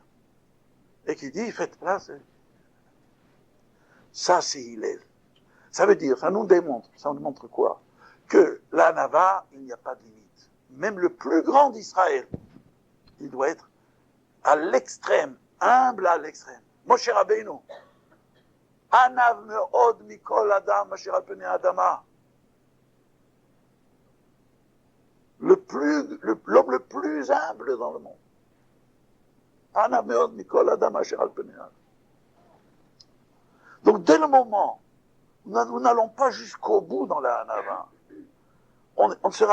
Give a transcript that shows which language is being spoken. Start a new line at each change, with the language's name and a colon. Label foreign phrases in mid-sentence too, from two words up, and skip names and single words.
French: Et qui dit, faites place. Ça, c'est Hillel. Ça veut dire, ça nous montre quoi? Que la Hanava, il n'y a pas de limite. Même le plus grand d'Israël, il doit être à l'extrême, humble à l'extrême.
Hebrew: משה רבינו ענו מאד מכל אדם משה רבינו אדמה.
French: L'homme le plus humble dans le monde. Donc dès le moment où nous n'allons pas jusqu'au bout dans la Hanava, on ne se